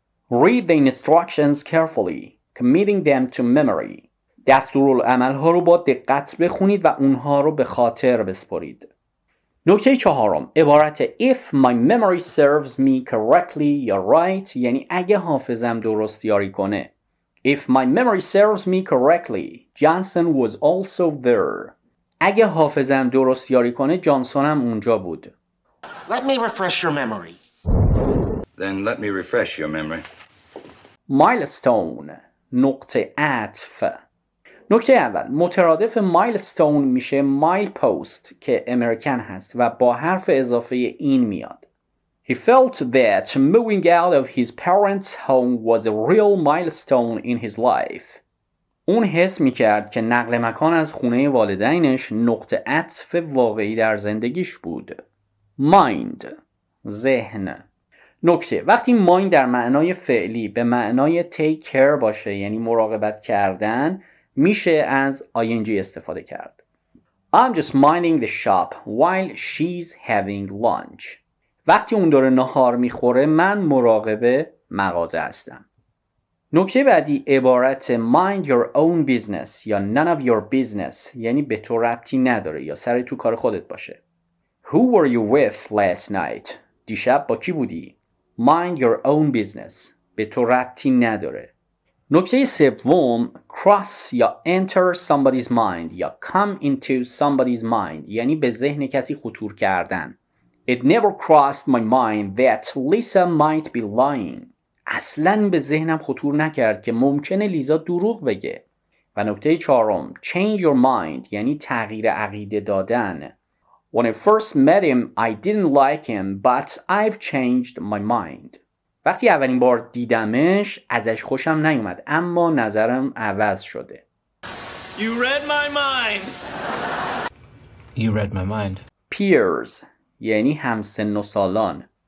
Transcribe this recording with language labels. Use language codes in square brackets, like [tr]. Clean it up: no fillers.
[en] Read the instructions carefully, committing them to memory. [fa] دستورالعمل‌ها رو با دقت بخونید و اونها رو به خاطر بسپرید. نکته چهارم عبارت [en] if my memory serves me correctly [fa] یا right یعنی اگه حافظم درست یاری کنه. [en] If my memory serves me correctly, Johnson was also there. [fa] اگه حافظم درست یاری کنه جانسون هم اونجا بود. [en] Let me refresh your memory. Then let me refresh your memory. [fa] Milestone نقطه عطف. نکته اول مترادف milestone میشه milepost که امریکن هست و با حرف اضافه این میاد. [en] He felt that moving out of his parents' home was a real milestone in his life. [fa] اون حس میکرد که نقل مکان از خونه والدینش نقطه عطف واقعی در زندگیش بود. [en] Mind ذهن. [fa] نکته وقتی mind در معنای فعلی به معنای [en] take care [fa] باشه یعنی مراقبت کردن میشه از ing استفاده کرد. [en] I'm just minding the shop while she's having lunch. [fa] وقتی اون داره نهار میخوره من مراقب مغازه هستم. نکته بعدی عبارت [en] mind your own business [fa] یا [en] none of your business [fa] یعنی به تو ربطی نداره یا سر تو کار خودت باشه. [en] Who were you with last night? [fa] دیشب با کی بودی؟ [en] Mind your own business [fa] به تو ربطی نداره. نکته سوم cross یا [en] enter somebody's mind [fa] یا [en] come into somebody's mind [fa] یعنی به ذهن کسی خطور کردن. [en] It never crossed my mind that Lisa might be lying. [fa] اصلاً به ذهنم خطور نکرد که ممکنه لیزا دروغ بگه. و نکته چهارم [en] change your mind [fa] یعنی تغییر عقیده دادن. [en] When I first met him I didn't like him but I've changed my mind. [fa] وقتی اولین بار دیدمش ازش خوشم نیومد اما نظرم عوض شده. [en] You read my mind. You read my mind. [fa] Peers یعنی همسن و سالان.